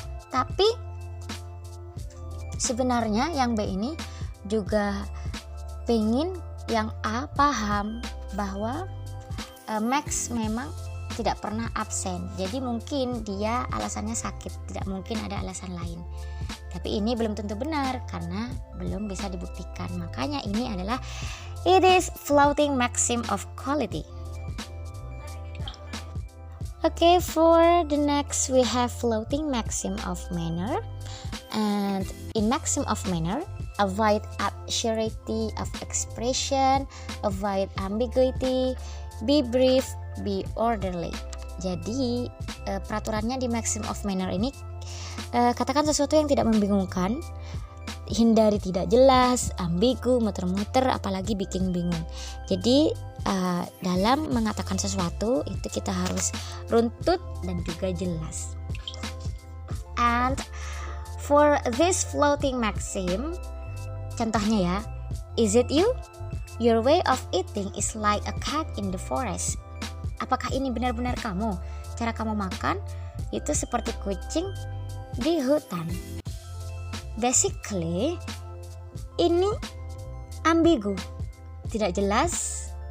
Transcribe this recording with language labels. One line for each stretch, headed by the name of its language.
Indonesian: Tapi sebenarnya yang B ini juga pengen yang A paham bahwa Max memang tidak pernah absen. Jadi mungkin dia alasannya sakit, tidak mungkin ada alasan lain. Tapi ini belum tentu benar karena belum bisa dibuktikan. Makanya ini adalah
English: it is floating maxim of quality. Okay, for the next we have floating maxim of manner. And in maxim of manner, avoid absurdity of expression, avoid ambiguity, be brief, be orderly.
Indonesian: Jadi peraturannya di maxim of manner ini, katakan sesuatu yang tidak membingungkan, hindari tidak jelas, ambigu, muter-muter, apalagi bikin bingung. Jadi dalam mengatakan sesuatu itu kita harus runtut dan juga jelas.
English: And for this floating maxim,
Indonesian: contohnya ya,
English: is it you? Your way of eating is like a cat in the forest.
Indonesian: Apakah ini benar-benar kamu? Cara kamu makan itu seperti kucing di hutan. Basically, ini ambigu, tidak jelas.